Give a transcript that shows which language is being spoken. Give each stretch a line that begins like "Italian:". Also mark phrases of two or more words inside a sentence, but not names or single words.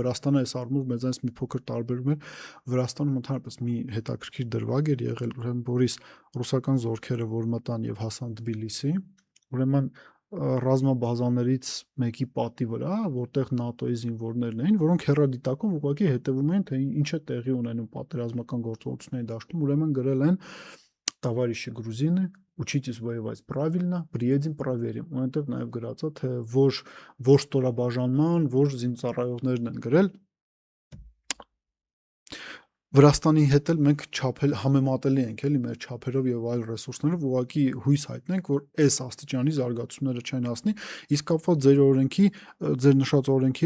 Armenian: Վրաստանը այս առումով մեզանից մի փոքր տարբերում է, Վրաստանում ընդհանրապես մի հետաքրքիր դրվագ էր եղել, ուրեմն որից ռուսական զորքերը որ մտան եւ հասան Թբիլիսի, ուրեմն ռազմաբազաներից մեկի պատի վրա, որտեղ ՆԱՏՕ-ի զինվորներն էին, որոնք հեռադիտակով ուղղակի հետևում էին, թե ինչ է տեղի ունենում պատերազմական գործողությունների դաշտում, ուրեմն գրել են
Russian: «Товарищи грузины, учитесь воевать правильно, приедем проверим»։
Armenian: Որտեղ նաև գրած է, թե ոչ ստորաբաժանման, ոչ զինծառայողներն են գրել։ Վրաստանի հետ էլ մենք համեմատելի ենք էլի մեր չափերով եւ այլ ռեսուրսներով, ուղղակի հույս հայտնենք, որ այս աստիճանի զարգացումները չեն հասնի, իսկ կապված ձեր նշած օրենքի